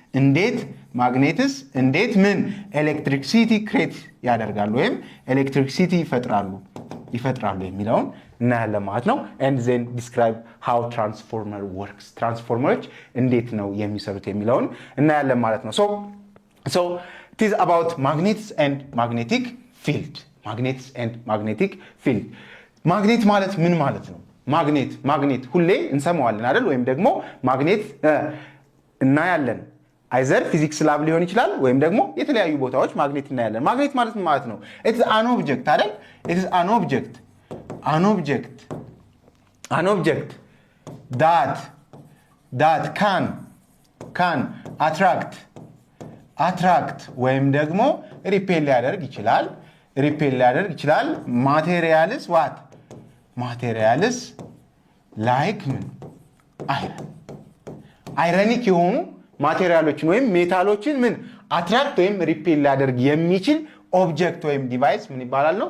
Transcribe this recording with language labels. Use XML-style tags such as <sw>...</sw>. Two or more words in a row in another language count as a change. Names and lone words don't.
<am>እንዴት ምን ኤሌክትሪክሲቲ ክሬት ያደርጋሉ ወይም ኤሌክትሪክሲቲ ይፈጥራሉ የሚለውን እናያለን ማለት ነው።</am> <en>and then describe how transformer works</en> <am>ትራንስፎርመሮች እንዴት ነው የሚሰሩት የሚለውን እናያለን ማለት ነው።</am> <en>so it is about magnets and magnetic field</en> <am>ማግኔት ማለት ምን ማለት ነው? ማግኔት ሁሌ እንሰማዋለን አይደል? ወይም ደግሞ ማግኔት እናያለን አይዘር ፊዚክስ ላብ ሊሆን ይችላል ወይም ደግሞ የተለያዩ ቦታዎች ማግኔት እናያለን። ማግኔት ማለት ምን ማለት ነው?</am> <en>it is an object</en> <am>አይደል?</am> <en>it is an object that can attract</en> <am>ወይም ደግሞ ሪፔል ሊያደርግ ይችላል</am> <en>materials like ironic</en> <am>የሆኑ ማቴሪያሎችን ወይም ሜታሎችን አትራክት ወይም ሪፔል ሊያደርግ የሚችል ኦብጀክት ወይም ዲቫይስ ምን ይባላል ነው?</am>